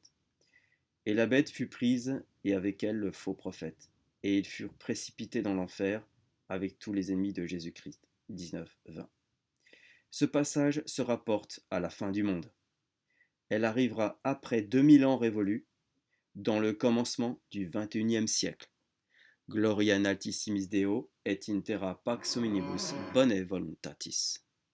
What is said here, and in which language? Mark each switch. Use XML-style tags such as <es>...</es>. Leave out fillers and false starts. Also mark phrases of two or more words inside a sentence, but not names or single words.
<fr>Et la bête fut prise, et avec elle le faux prophète, et ils furent précipités dans l'enfer avec tous les ennemis de Jésus-Christ. 19, 20. Ce passage se rapporte à la fin du monde. Elle arrivera après 2000 ans révolus, dans le commencement du XXIe siècle.</fr> <la>Gloria in altissimis Deo et in terra pax hominibus bone voluntatis.</la>